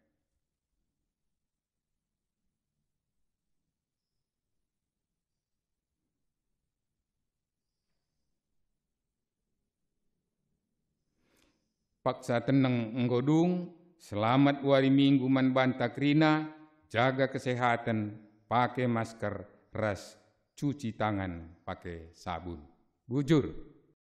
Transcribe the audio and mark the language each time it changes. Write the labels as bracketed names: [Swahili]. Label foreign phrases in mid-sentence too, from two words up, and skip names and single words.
[Batak Karo] Paksa tenang nggodung, selamat wari minggu man banta krina, [Indonesian] jaga kesehatan, pakai masker, [Batak Karo] ras, [Indonesian] cuci tangan, pakai sabun. [Batak Karo] Bujur.